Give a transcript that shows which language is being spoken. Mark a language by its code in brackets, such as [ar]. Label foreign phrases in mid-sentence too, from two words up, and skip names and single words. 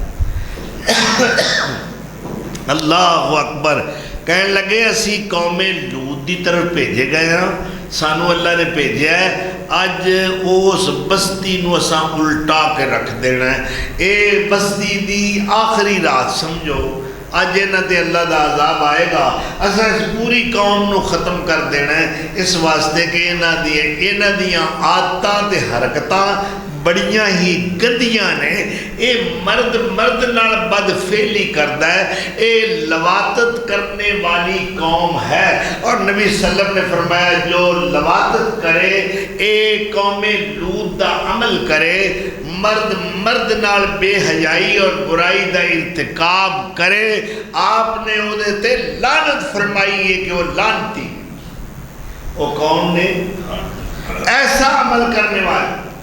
[pa] اللہ اکبر، کہنے لگے اسی قوم لوط دی طرف بھیجے گئے ہیں، سانو اللہ نے بھیجا ہے، اج اس بستی نو اساں الٹا کے رکھ دینا ہے، اے بستی دی آخری رات سمجھو، اج انہاں تے اللہ دا عذاب آئے گا، اساں اس پوری قوم نو ختم کر دینا ہے، اس واسطے کہ انہاں دیاں عادتاں تے حرکتاں بڑیاں ہی گندیاں نے، اے مرد نال بد فعلی کردا ہے، اے لواطت کرنے والی قوم ہے، اور نبی [ar] صلی اللہ علیہ وسلم [pa] نے فرمایا جو لواطت کرے، اے قوم لوط دا عمل کرے، مرد نال بے حیائی اور برائی دا ارتکاب کرے، آپ نے او دے تے لعنت فرمائی ہے کہ وہ لعنتی، وہ کون نے ایسا عمل کرنے والے۔